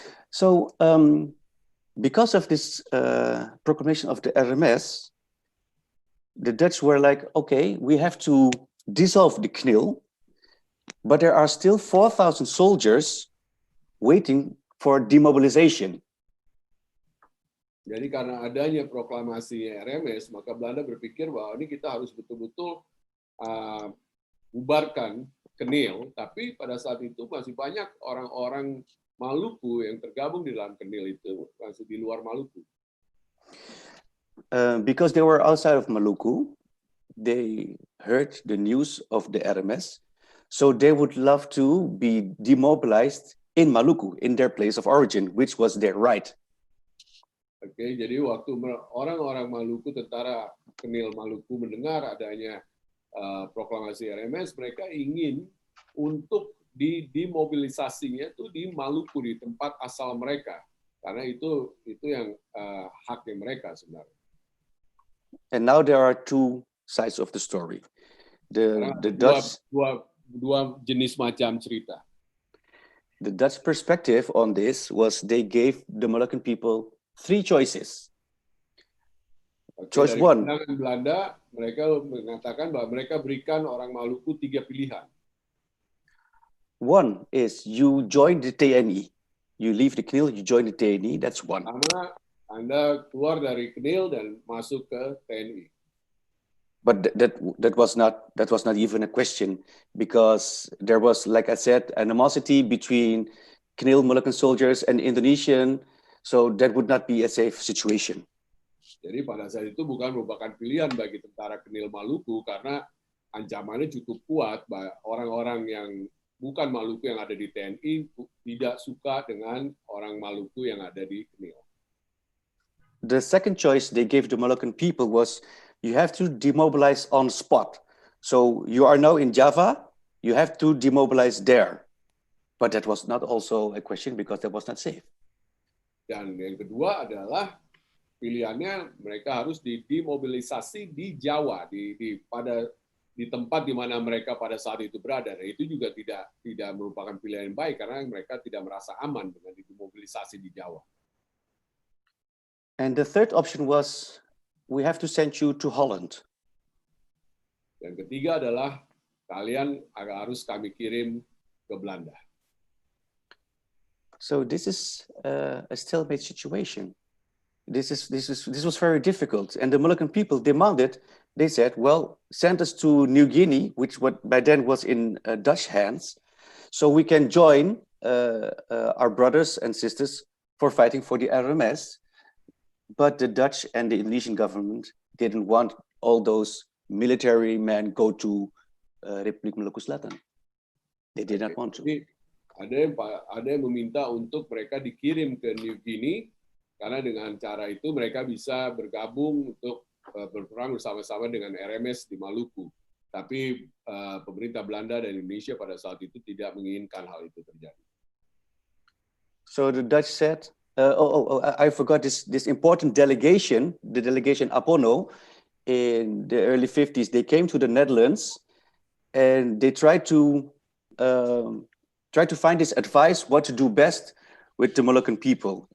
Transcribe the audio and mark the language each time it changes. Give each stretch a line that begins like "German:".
English: So because of this proclamation of the RMS, the Dutch were like, okay, we have to dissolve the KNIL, but there are still 4,000 soldiers waiting for demobilization.
Indonesian: Jadi karena adanya proklamasi RMS, maka Belanda berpikir bahwa ini kita harus betul-betul bubarkan KNIL, tapi pada saat itu masih banyak orang-orang Maluku yang tergabung di dalam KNIL itu, masih di luar Maluku.
English: Because they were outside of Maluku, they heard the news of the RMS, so they would love to be demobilized in Maluku, in their place of origin, which was their right.
Indonesian: Oke, jadi waktu orang-orang Maluku, tentara KNIL Maluku mendengar adanya proklamasi RMS, mereka ingin untuk dimobilisasinya itu di Maluku, di tempat asal mereka, karena itu yang haknya mereka sebenarnya.
English: And now there are two sides of the story. The Dutch,
Indonesian: dua jenis macam cerita.
English: The Dutch perspective on this was they gave the Moluccan people three choices. Choice one.
Indonesian: Dari Belanda, mereka mengatakan bahwa mereka berikan orang Maluku 3 pilihan.
English: One is you join the TNI. You leave the KNIL, you join the TNI. That's one.
Indonesian: Pertama, Anda keluar dari KNIL dan masuk ke TNI.
English: But that was not even a question, because there was, like I said, animosity between KNIL Moluccan soldiers and Indonesian, so that would not be a safe situation.
Indonesian: Jadi pada saat itu bukan merupakan pilihan bagi tentara KNIL Maluku, karena ancamannya cukup kuat. Orang-orang yang bukan Maluku yang ada di TNI tidak suka dengan orang Maluku yang ada di KNIL.
English: The second choice they gave the Moluccan people was you have to demobilize on spot. So you are now in Java, you have to demobilize there. But that was not also a question, because that was not safe.
Indonesian: Dan yang kedua adalah pilihannya mereka harus dimobilisasi di Jawa, di tempat di mana mereka pada saat itu berada. Dan itu juga tidak merupakan pilihan yang baik karena mereka tidak merasa aman dengan dimobilisasi di Jawa.
English: And the third option was, we have to send you to Holland.
Indonesian: Yang ketiga adalah kalian harus kami kirim ke Belanda.
English: So this is a stalemate situation. This was very difficult, and the Moluccan people demanded. They said, "Well, send us to New Guinea, which by then was in Dutch hands, so we can join our brothers and sisters for fighting for the RMS." But the Dutch and the Indonesian government didn't want all those military men go to Republik Maluku Selatan. They did not want to.
Indonesian: Jadi, ada yang meminta untuk mereka dikirim ke New Guinea karena dengan cara itu mereka bisa bergabung untuk berperang bersama-sama dengan RMS di Maluku. Tapi pemerintah Belanda dan Indonesia pada saat itu tidak menginginkan hal itu terjadi.
English: So the Dutch said, I forgot this important delegation, the delegation Apono, in the early 50s. They came to the Netherlands and they tried to find this advice what to do best with the Moluccan people.